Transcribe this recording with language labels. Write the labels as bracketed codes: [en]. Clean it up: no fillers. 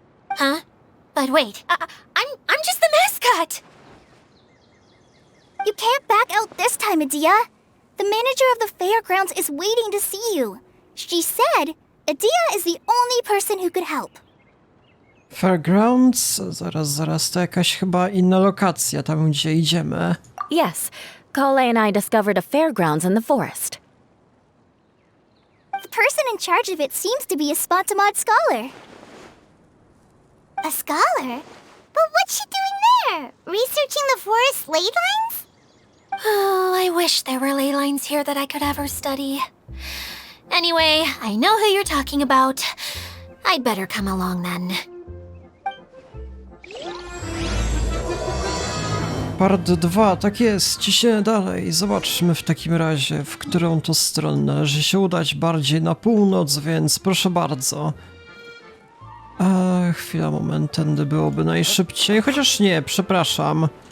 [en] Huh? But wait, I'm just the mascot! You can't back out this time, Adia. The manager of the fairgrounds is waiting to see you. She said Adia is the only person who could help. Fairgrounds? [pl] Zaraz, to jakaś chyba inna lokacja, tam gdzie idziemy. [en] Yes, Kale and I discovered a fairgrounds in the forest. The person in charge of it seems to be a Spontamod scholar. A scholar? But what's she doing there? Researching the forest ley lines? Oh, I wish there were ley lines here that I could ever study. Anyway, I know who you're talking about. I'd better come along then. [pl] Part 2, tak jest, ciśniemy dalej. Zobaczmy w takim razie, w którą to stronę należy się udać, bardziej na północ, więc proszę bardzo. Chwila, moment, tędy byłoby najszybciej, chociaż nie, przepraszam.